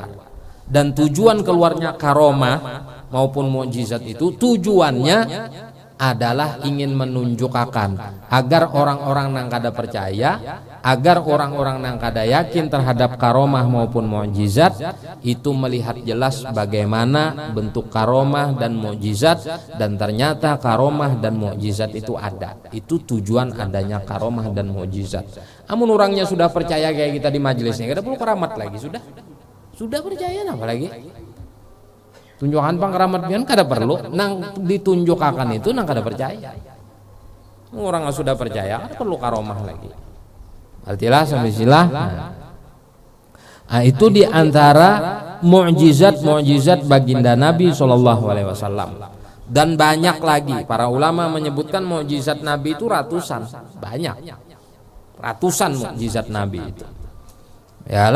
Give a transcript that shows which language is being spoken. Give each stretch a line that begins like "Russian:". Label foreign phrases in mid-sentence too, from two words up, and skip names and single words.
Indonesian: Dan tujuan keluarnya karomah maupun mukjizat itu tujuannya adalah ingin menunjukkan agar orang-orang nang kada percaya, agar orang-orang nang kada yakin terhadap karomah maupun mukjizat itu melihat jelas bagaimana bentuk karomah dan mukjizat dan ternyata karomah dan mukjizat itu ada.
Banjar: Itu tujuan adanya karomah dan mukjizat. Amun orangnya sudah percaya kayak kita di majelisnya, kada perlu keramat lagi sudah percaya apa lagi? Tunjukkan pang keramat pian kada perlu, nang ditunjukkan itu nang kada percaya.
Indonesian: Orang yang sudah percaya kada perlu karomah lagi. Artilah sampai silah. Nah, itu diantara mukjizat baginda Nabi SAW. Dan banyak lagi. Para ulama menyebutkan mukjizat Nabi itu ratusan, banyak. Ratusan mukjizat Nabi itu.